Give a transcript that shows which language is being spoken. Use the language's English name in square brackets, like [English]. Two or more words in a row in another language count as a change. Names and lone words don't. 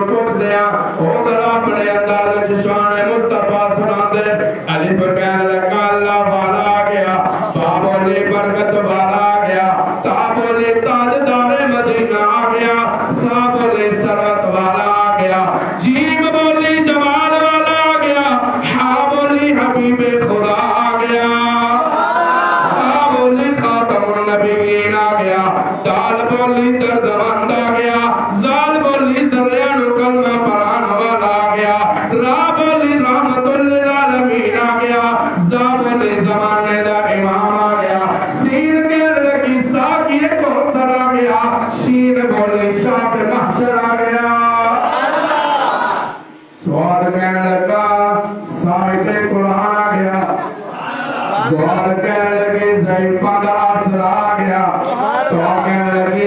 [Punjabi] پچھ لیا او ذرا اپنے اندازے چ شان مصطفیٰ سناتے الف کہنے لگا اللہ والا آ گیا با بولے برکت والا آ گیا تا بولے تاجدار مدینہ آ گیا سا بولے سرت والا آ گیا جیم بولی جمال والا آ گیا حا بولی حبیب خدا آ گیا خا بولی [Arabic] خاتم النبيين [Punjabi] آ گیا دال بولی دردمند آ گیا ذال بولی ذریان کلمہ پڑھانے والا آ گیا را بولی [Arabic] رحمة للعالمين [Punjabi] آ گیا زا بولی زمانے دا امام آ گیا سین کہن لگی ساقی کوثر آ گیا شین بولی شاہ محشر آ گیا. سوال کہنے لگا صاحب قرآن آ گیا سوال کہنے لگے ضعیفاں دا اثر آ گیا تو کہنے لگے